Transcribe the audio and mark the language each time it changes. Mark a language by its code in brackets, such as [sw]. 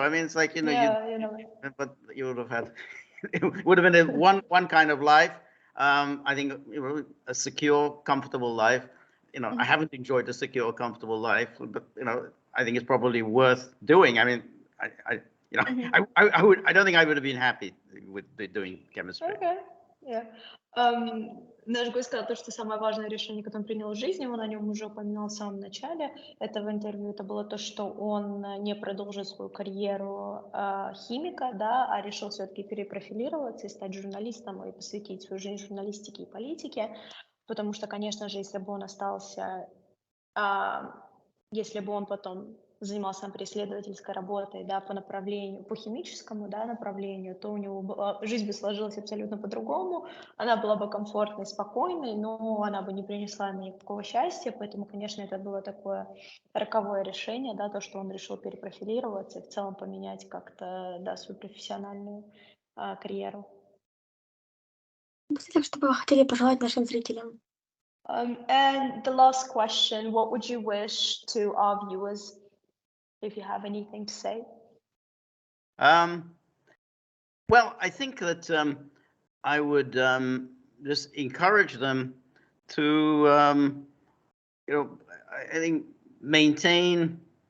[en] I mean, it's like but you would have had it would have been one kind of life. I think a secure, comfortable life. I haven't enjoyed a secure, comfortable life, but I think it's probably worth doing. I mean, I don't think I would have been happy with doing chemistry. Okay. Yeah. [ru] Наш гость сказал то, что самое важное решение, которое он принял в жизни, он о нем уже упоминал в самом начале этого интервью, это было то, что он не продолжил свою карьеру химика, да, а решил все-таки перепрофилироваться и стать журналистом и посвятить свою жизнь журналистике и политике, потому что, конечно же, если бы он остался, если бы он потом занимался, например, исследовательской работой, да, по химическому, да, направлению, то у него жизнь бы сложилась абсолютно по-другому, она была бы комфортной, спокойной, но она бы не принесла ему никакого счастья, поэтому, конечно, это было такое роковое решение, да, то, что он решил перепрофилироваться и в целом поменять как-то, да, свою профессиональную карьеру. Напоследок, что бы вы хотели пожелать нашим зрителям? [en] And the last question, what would you wish to our viewers, if you have anything to say? Well, I think that I would just encourage them to, I think maintain